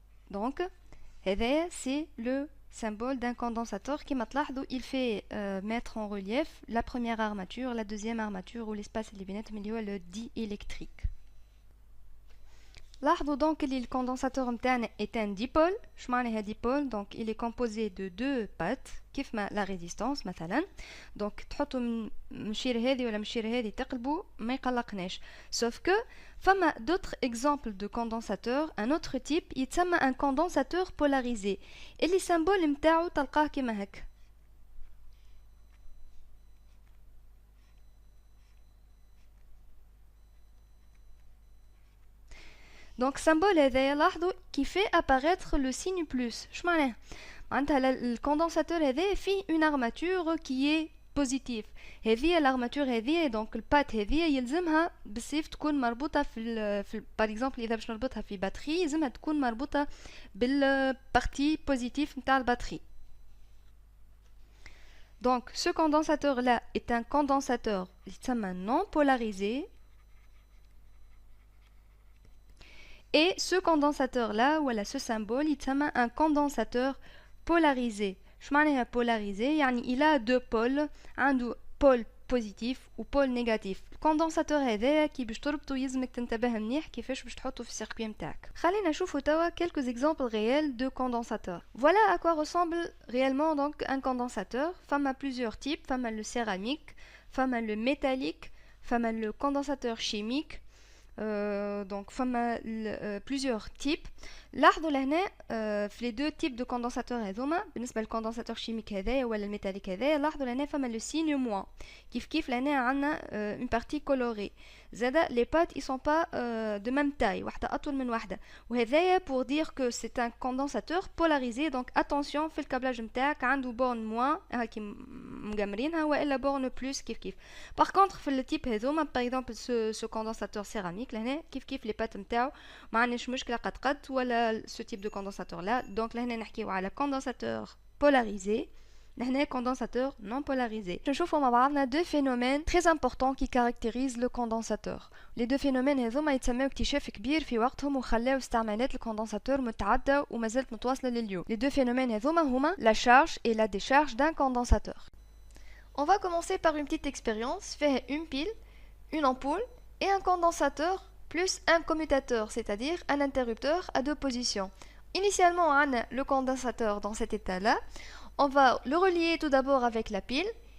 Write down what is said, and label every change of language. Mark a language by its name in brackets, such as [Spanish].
[French] Donc, c'est le symbole d'un condensateur qui, il fait mettre en relief la première armature, la deuxième armature ou l'espace اللي le diélectrique. لاحظوا donc que le condensateur est un dipôle. [Arabic] شو معناها [French] dipôle؟ donc il est composé de deux pattes كيف ما la résistance مثلا. [Arabic] donc تحطوا مشير هذه ولا مشير هذه تقلبوا ما يقلقناش. [French] sauf que فما d'autres exemples de condensateurs un autre type يتسمى un condensateur polarisé اللي symbole [Arabic] نتاعو تلقاه كيما هكا. [French] Donc symbole [Arabic] هذايا لاحظوا [French] qui fait apparaître le signe plus. [Arabic] شو معناه؟ معناتها الكوندنساتور هذا فيه [French] une armature qui est positive. [Arabic] هذه الارماتور هذه دونك البات هذه يلزمها بالسيف تكون مربوطه في [French] par exemple [Arabic] اذا باش نربطها في باتري يلزمها تكون مربوطه بالبارتي بوزيتيف نتاع الباتري. [French] Donc ce condensateur là est un condensateur [Arabic] يتسمى [French] non polarisé. Et ce condensateur-là, voilà, ce symbole, il s'appelle un condensateur polarisé. Je m'en polarisé, il a deux pôles, un pôle positif ou pôle négatif. [Arabic] الكوندنساتور هذايا كي باش تربطو يلزمك تنتبه مليح كيفاش باش تحطو في السيركوي نتاعك. خلينا نشوفو توا [French] quelques exemples réels de condensateurs. Voilà à quoi ressemble réellement donc un condensateur. Fama plusieurs types, fama le céramique, fama le métallique, fama le condensateur chimique. Donc plusieurs types. [Arabic] لاحظوا لهنا في [French] les deux types de condensateurs [Arabic] هذوما بالنسبه للكوندنساتور شيميك هذايا ولا الميتاليك هذايا لاحظوا لهنا فما لو سيني موان كيف لهنا عندنا [French] une partie colorée. زادا les pattes ils sont pas de même taille [Arabic] واحده اطول من واحده وهذايا [French] pour dire que c'est un condensateur polarisé. [Arabic] donc attention في الكابلاج نتاعك عنده بورن موان هاكي مجمرينها والا بورن بلس كيف par contre في التيب هذوما [French] par exemple ce condensateur céramique [Arabic] لهنا كيف les pattes نتاعو ما عندناش مشكله قد ولا [French] ce type de condensateur là. donc là [Arabic] نحكيو على [French] condensateur polarisé, là condensateur non polarisé. Je trouve qu'on va deux phénomènes très importants qui caractérisent le condensateur. les deux phénomènes [Arabic] هذوما يتسموا اكتشاف كبير في وقتهم وخلاو استعمالات الكوندنساتور متعدده وما زالت متواصله لليوم. [French] les deux phénomènes [Arabic] هذوما هما [French] la charge et la décharge d'un condensateur. On va commencer par une petite expérience. Faire une pile, une ampoule et un condensateur plus un commutateur, c'est-à-dire un interrupteur à deux positions. Initialement, on a le condensateur dans cet état-là. On va le relier tout d'abord avec la pile.